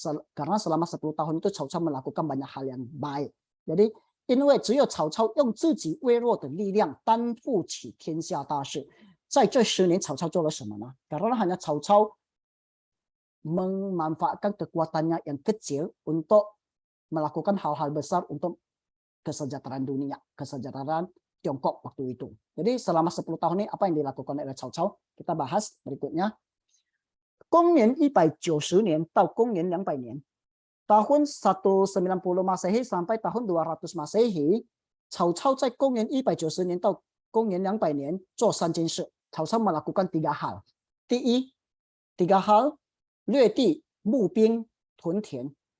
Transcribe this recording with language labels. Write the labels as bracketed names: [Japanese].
[Indonesian] Karena selama 10 tahun itu Cao Cao melakukan banyak hal yang baik. Jadi, [Chinese] 因为只有曹操用自己微弱的力量担负起天下大事。在这10年，曹操做了什么呢？ [Indonesian] Karena hanya Cao Cao memanfaatkan kekuatannya yang kecil untuk melakukan hal-hal besar untuk kesejahteraan dunia, kesejahteraan Tiongkok waktu itu. Jadi selama 10 tahun ini apa yang dilakukan oleh Cao Cao? Kita bahas berikutnya. [Chinese] 公元190年到公元200年 [Indonesian] tahun 190 Masehi sampai tahun 200 Masehi, [Chinese] Cao Cao 在公元190年到公元200年做3件事。 [Indonesian] Cao Cao melakukan 3 hal. [Chinese] 第一, [Indonesian] 3 hal, [Chinese] 掠地、募兵、屯田。